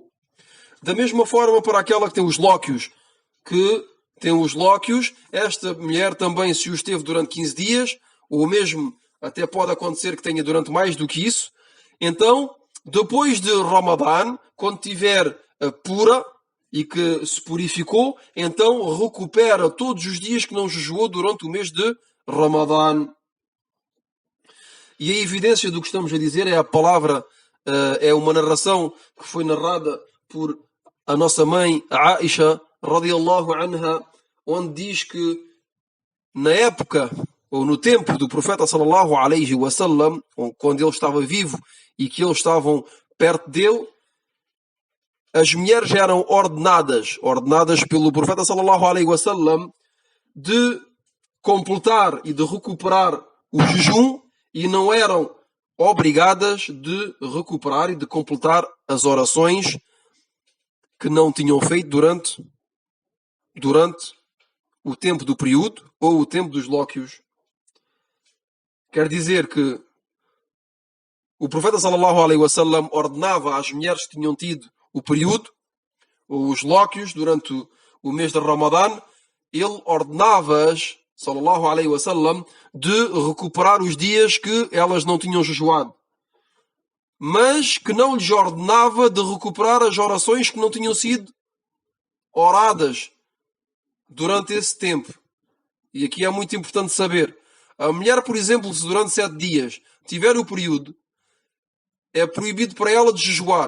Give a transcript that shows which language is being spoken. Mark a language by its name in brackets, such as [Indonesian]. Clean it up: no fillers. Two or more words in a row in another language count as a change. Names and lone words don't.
[Portuguese] Da mesma forma para aquela que tem os lóquios, esta mulher também, se os teve durante 15 dias, ou mesmo até pode acontecer que tenha durante mais do que isso, então, depois de Ramadã, quando tiver pura e que se purificou, então recupera todos os dias que não jejuou durante o mês de Ramadã. E a evidência do que estamos a dizer é a palavra, é uma narração que foi narrada por a nossa mãe Aisha [Arabic] رضي الله عنها, [Portuguese] onde diz que na época ou no tempo do profeta [Arabic] صلى الله عليه وسلم, [Portuguese] quando ele estava vivo e que eles estavam perto dele, as mulheres eram ordenadas pelo profeta [Arabic] صلى الله عليه وسلم [Portuguese] de completar e de recuperar o jejum e não eram obrigadas de recuperar e de completar as orações que não tinham feito durante o tempo do período ou o tempo dos lóquios. Quer dizer que o profeta [Arabic] صلى الله عليه وسلم [Portuguese] ordenava às mulheres que tinham tido o período ou os lóquios durante o mês de Ramadã, ele ordenava-as, [Arabic] صلى الله عليه وسلم, [Portuguese] de recuperar os dias que elas não tinham jejuado, mas que não lhes ordenava de recuperar as orações que não tinham sido oradas durante esse tempo. E aqui é muito importante saber. A mulher, por exemplo, se durante 7 dias tiver o período, é proibido para ela de jejuar.